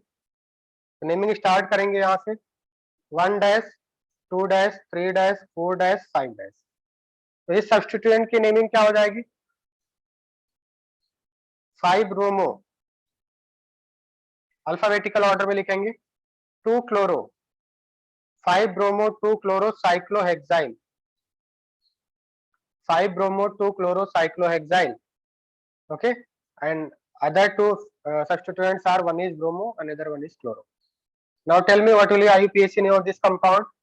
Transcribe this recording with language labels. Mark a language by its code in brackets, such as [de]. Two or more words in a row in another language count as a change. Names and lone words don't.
[hi] तो नेमिंग स्टार्ट करेंगे यहाँ से, 1 डैश 2 डैश 3 डैश 4 डैश 5 डैश। तो इस सब्स्टिट्यूएंट की नेमिंग क्या हो जाएगी, 5 ब्रोमो, [en] alphabetical order [hi] में लिखेंगे, 2 क्लोरो, [en] 5 bromo 2 chloro cyclohexyl, 5 bromo 2 chloro cyclohexyl, okay, and other two substituents are, one is bromo, another one is chloro. Now tell me what will be IUPAC name of this compound.